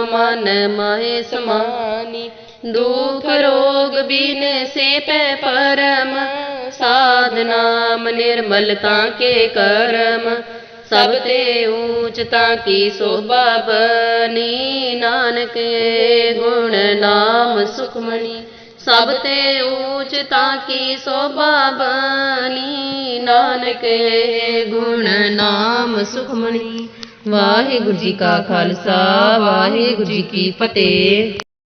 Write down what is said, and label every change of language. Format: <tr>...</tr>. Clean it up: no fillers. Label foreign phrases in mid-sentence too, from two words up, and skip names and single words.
<pa>ਮਨ ਮਾਹੇ ਸਮਾਨੀ ਦੁਖ ਰੋਗ ਬਿਨ ਸੇ ਪੈ ਪਰਮ ਸਾਧ ਨਾਮ ਨਿਰਮਲਤਾ ਕੇ ਕਰਮ ਸਭ ਤੇ ਊਂਚਤਾ ਕੀ ਸੋਭਾ ਬਨੀ ਨਾਨਕ ਗੁਣ ਨਾਮ ਸੁਖਮਨੀ ਸਭ ਤੇ ਊਂਚਤਾ ਕੀ ਸੋਭਾ ਬਨੀ ਨਾਨਕ ਗੁਣ ਨਾਮ ਸੁਖਮਨੀ ਵਾਹਿਗੁਰੂ ਜੀ ਕਾ ਖ਼ਾਲਸਾ ਵਾਹਿਗੁਰੂ ਜੀ ਕੀ ਫ਼ਤਿਹ।</pa>